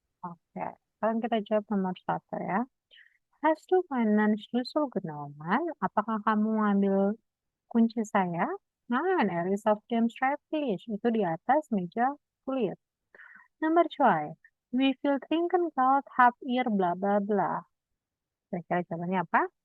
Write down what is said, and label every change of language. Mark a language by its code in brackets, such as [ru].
[id] Oke, sekarang kita jawab nomor 1 ya. [de] Hast du meinen Schlüssel genommen? [id] Apakah kamu ngambil kunci saya? [de] Nein, er ist auf dem Schreibtisch. [id] Itu di atas meja kulit. Nomor 2. [de] Wie viel Trinkgeld habt ihr bla bla bla? [id] Kira-kira jawabannya apa?